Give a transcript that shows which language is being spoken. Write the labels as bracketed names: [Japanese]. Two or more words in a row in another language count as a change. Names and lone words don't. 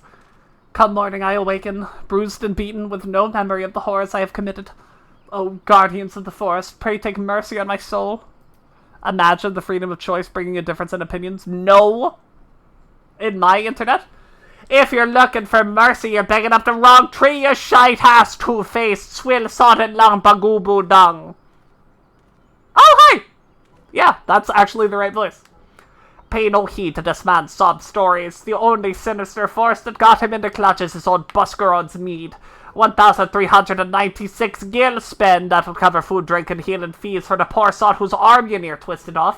[English] Come morning I awaken, bruised and beaten, with no memory of the horrors I have committed. O guardians of the forest, pray take mercy on my soul. Imagine the freedom of choice bringing a difference in opinions. No! In my internet? If you're looking for mercy, you're begging up the wrong tree, you shite-ass two-faced, swill-sodden long bagoo dung. Oh, hi! Yeah, that's actually the right voice. Pay no heed to this man's sob stories. The only sinister force that got him into clutches is old Buscarod's mead. 1,396 gil spend. That'll cover food, drink, and healing fees for the poor sot whose arm you near twisted off.